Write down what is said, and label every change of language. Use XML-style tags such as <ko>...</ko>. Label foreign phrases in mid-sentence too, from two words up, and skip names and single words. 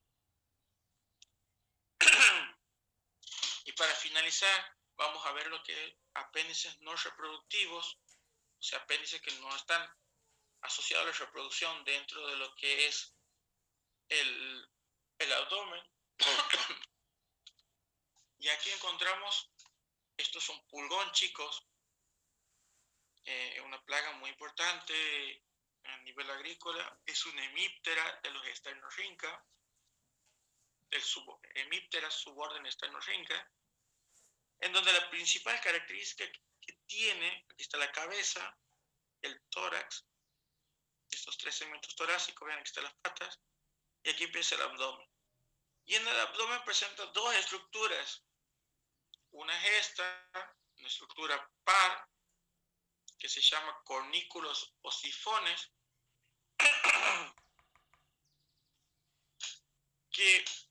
<es>Y para finalizar, vamos a ver lo que es apéndices no reproductivos, o sea, apéndices que no están asociados a la reproducción dentro de lo que es el abdomen. Y aquí encontramos, estos son pulgón, chicos, una plaga muy importante a nivel agrícola. Es una hemíptera de los Sternorhyncha, del hemíptera suborden Sternorhyncha, en donde la principal característica que tiene, aquí está la cabeza, el tórax, estos tres segmentos torácicos, vean, aquí están las patas, y aquí empieza el abdomen. Y en el abdomen presenta dos estructuras. Una es esta, una estructura par, que se llama cornículos o sifones, que</es>